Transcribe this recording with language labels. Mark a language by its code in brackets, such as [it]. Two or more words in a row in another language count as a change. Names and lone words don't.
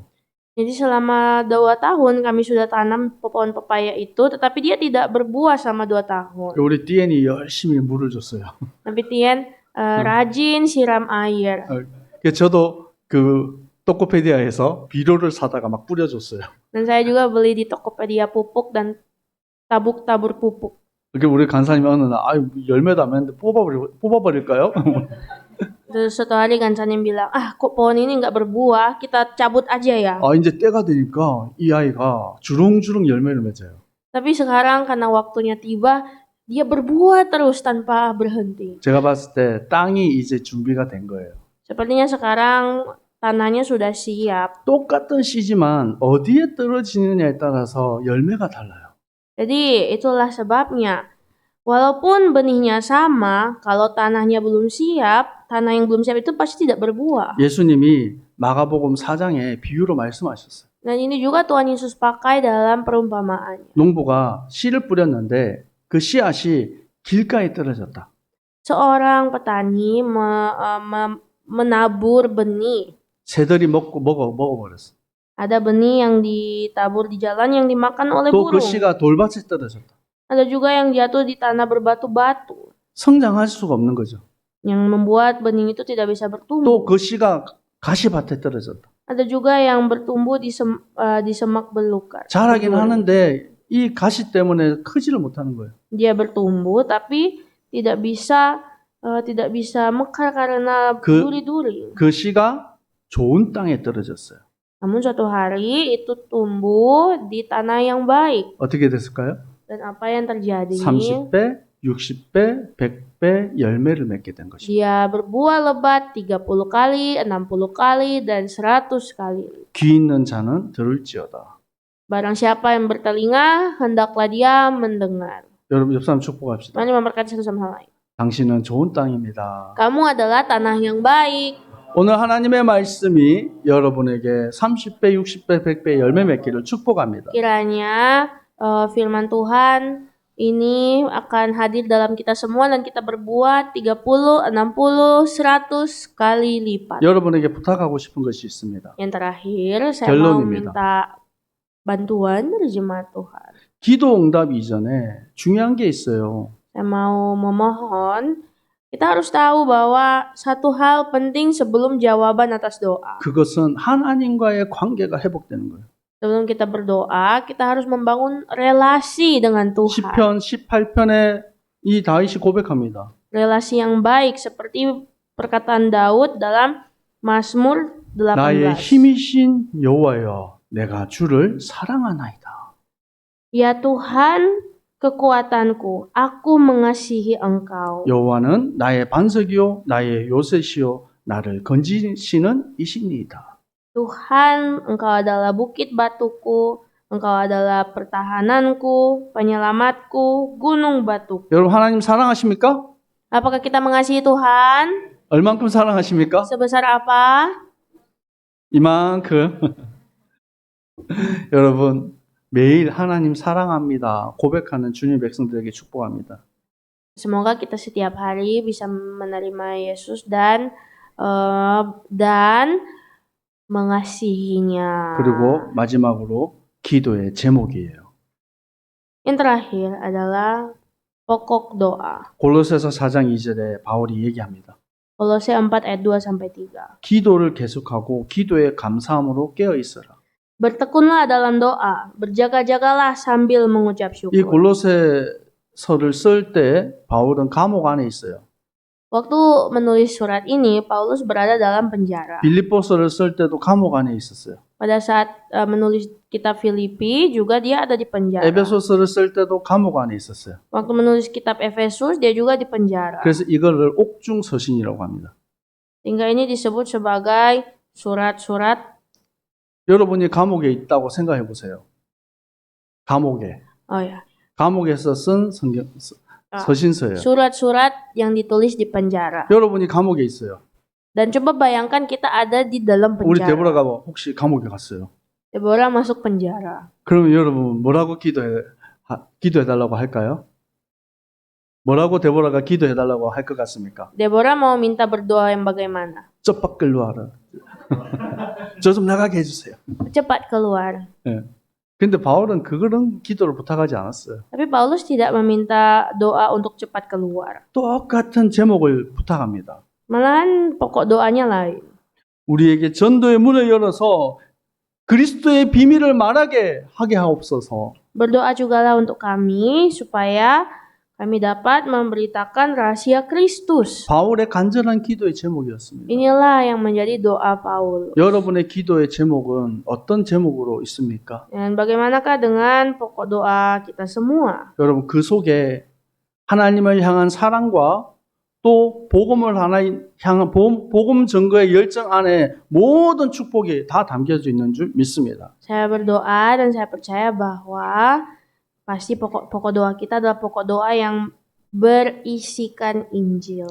[id] Jadi selama 2 tahun kami sudah tanam pohon pepaya itu, tetapi dia tidak berbuah selama 2 tahun. [ko] 우리 띠엔이 열심히 물을 줬어요. [id] Tapi Tien rajin siram air. [ko] 저도 그 토코페디아에서 비료를 사다가 막 뿌려줬어요. [id] Dan saya juga beli di Tokopedia pupuk dan tabur pupuk. [ko] 이렇게 우리 간사님이 어느 날 열매도 안 맺는데 뽑아버릴까요? [id] Terus suatu hari Gansanim bilang, kok pohon ini nggak berbuah, kita cabut aja ya. [ko] 이제 때가 되니까 이 아이가 주렁주렁 열매를 맺어요. [id] Tapi sekarang karena waktunya tiba, dia berbuah terus tanpa berhenti. [ko] 제가 봤을 때 땅이 이제 준비가 된 거예요. [id] Sepertinya sekarang tanahnya sudah siap. [ko] 똑같은 씨지만 어디에 떨어지느냐에 따라서 열매가 달라요. [id] Jadi itulah sebabnya, walaupun benihnya sama, kalau tanahnya belum siap, tanah yang belum siap itu pasti tidak berbuah. [ko] 예수님이 마가복음 4장에 비유로 말씀하셨어요. [id] Dan ini juga Tuhan Yesus pakai dalam perumpamaannya. [ko] 농부가 씨를 뿌렸는데 그 씨앗이 길가에 떨어졌다. [id] Seorang petani menabur benih. [ko] 새들이 먹어버렸어. [id] Ada benih yang ditabur di jalan yang dimakan oleh [ko] 또 그 [id] burung. [ko] 씨가 돌밭에 떨어졌다. [id] Ada juga yang jatuh di tanah berbatu-batu, [ko] 성장할 수가 없는 거죠. [id] yang membuat benih itu tidak bisa bertumbuh. [ko] 또 그 씨가 가시밭에 떨어졌다. [id] Ada juga yang bertumbuh di semak belukar. [ko] 자라긴 하는데 이 가시 때문에 크지를 못하는 거예요. [id] Dia bertumbuh tapi tidak bisa mekar karena duri-duri. [ko] 그 씨가 좋은 땅에 떨어졌어요. [id] Namun suatu hari itu tumbuh di tanah yang baik. [ko] 어떻게 됐을까요? [id] Dan apa yang terjadi? [ko] 30배, 60배, 100배 열매를 맺게 된 것이죠. [id] Dia berbuah lebat 30 kali, 60 kali, dan 100 kali. [ko] 귀 있는 자는 들을지어다. [id] Barang siapa yang bertelinga, hendaklah dia mendengar. [ko] 여러분 옆 사람 축복합시다. [id] Mari memberkati satu sama lain. [ko] 당신은 좋은 땅입니다. [id] Kamu adalah tanah yang baik. [ko] 오늘 하나님의 말씀이 여러분에게 30배, 60배, 100배 열매 맺기를 축복합니다. [id] Kiranya firman Tuhan ini akan hadir dalam kita semua dan kita berbuah 30, 60, 100 kali lipat. [ko] 여러분에게 부탁하고 싶은 것이 있습니다. [id] Yang terakhir, saya mau [ko] 결론입니다. [id] minta bantuan dari jemaat Tuhan. [ko] 기도 응답 이전에 중요한 게 있어요. [id] Saya mau memohon, kita harus tahu bahwa satu hal penting sebelum jawaban atas doa. [ko] 그것은 하나님과의 관계가 회복되는 거예요. [id] Sebelum kita berdoa, kita harus membangun relasi dengan Tuhan. [ko] 시편 18편에 이 다윗이 고백합니다. [id] Relasi yang baik seperti perkataan Daud dalam Mazmur 18. [ko] 나의 힘이신 여호와여, 내가 주를 사랑하나이다. [id] Ya Tuhan, kekuatanku, aku mengasihi Engkau. [ko] 여호와는 나의 반석이요, 나의 요새시요, 나를 건지시는 이시니이다. [id] Tuhan, Engkau adalah bukit batuku, Engkau adalah pertahananku, penyelamatku, gunung batuku. [ko] 여러분 하나님 사랑하십니까? [id] Apakah kita mengasihi Tuhan? [ko] 얼만큼 사랑하십니까? [id] Sebesar apa? [ko] 이만큼. 여러분, 매일 하나님 사랑합니다 고백하는 주님의 백성들에게 축복합니다. [id] Semoga kita setiap hari bisa menerima Yesus dan mengasihinya. [ko] 그리고 마지막으로 기도의 제목이에요. [id] Yang terakhir adalah pokok doa. [ko] 골로새서 4장 2절에 바울이 얘기합니다. [id] Kolose 4 ayat 2-3. [ko] 기도를 계속하고 기도의 감사함으로 깨어 있어라. [id] Bertekunlah dalam doa, berjaga-jagalah sambil mengucap [ko] 이 [id] syukur. [ko] 골로새서를 쓸 때 바울은 감옥 안에 있어요. [id] Waktu menulis surat ini, Paulus berada dalam penjara. [ko] 빌립보서를 쓸 때도 감옥 안에 있었어요. [id] Pada saat menulis kitab Filipi juga dia ada di penjara. [ko] 에베소서를 쓸 때도 감옥 안에 있었어요. [id] Waktu menulis kitab Efesus dia juga di penjara. [ko] 그래서 이거를 옥중서신이라고 합니다. [id] Sehingga ini disebut sebagai surat-surat. [ko] 여러분이 감옥에 있다고 생각해 보세요. 감옥에. [id] Oh ya, [ko] 감옥에서 쓴 서신서예요. [id] surat-surat yang ditulis di penjara. [ko] 여러분이 감옥에 있어요. [id] Dan coba bayangkan kita ada di dalam [ko] 우리 [id] penjara. [ko] 데보라가 혹시 감옥에 갔어요. [id] Deborah masuk penjara. [ko] 그러면 여러분 뭐라고 기도해 달라고 할까요? 뭐라고 데보라가 기도해 달라고 할 것 같습니까? [id] Deborah mau minta berdoa yang bagaimana? [ko] 쩍박글로 하라. 저 좀 나가게 해주세요. [id] Cepat keluar. [ko] 예. 근데 바울은 그런 기도를 부탁하지 않았어요. [id] Tapi Paulus tidak meminta doa untuk cepat keluar. [ko] 똑같은 제목을 부탁합니다. [id] Malahan pokok doanya lain. [ko] 우리에게 전도의 문을 열어서 그리스도의 비밀을 말하게 하게 하옵소서. [id] Berdoa jugalah untuk kami supaya kami dapat memberitakan rahasia Kristus. [ko] 바울의 간절한 기도의 제목이었습니다. [id] Inilah yang menjadi doa Paulus. [ko] 여러분의 기도의 제목은 어떤 제목으로 있습니까? [id] Dan bagaimanakah dengan pokok doa kita semua? [ko] 여러분 그 속에 하나님을 향한 사랑과 또 복음을 향한 복음 증거의 열정 안에 모든 축복이 다 담겨져 있는 줄 믿습니다. [id] Saya berdoa dan saya percaya bahwa pasti pokok doa kita adalah pokok doa yang berisikan Injil.